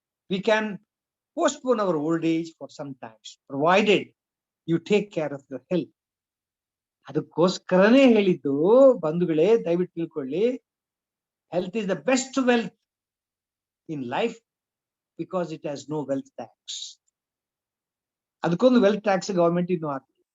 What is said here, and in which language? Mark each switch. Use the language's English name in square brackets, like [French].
[English] We can postpone our old age for some times, provided you take care of your health. [Kannada] ಅದಕ್ಕೋಸ್ಕರನೇ ಹೇಳಿದ್ದು ಬಂಧುಗಳೇ, ದಯವಿಟ್ಟು ತಿಳ್ಕೊಳ್ಳಿ, [English] health is the best wealth in life because it has no wealth tax. [Kannada] ಅದಕ್ಕೊಂದು wealth tax government ಇನ್ನು ಹಾಕಿ.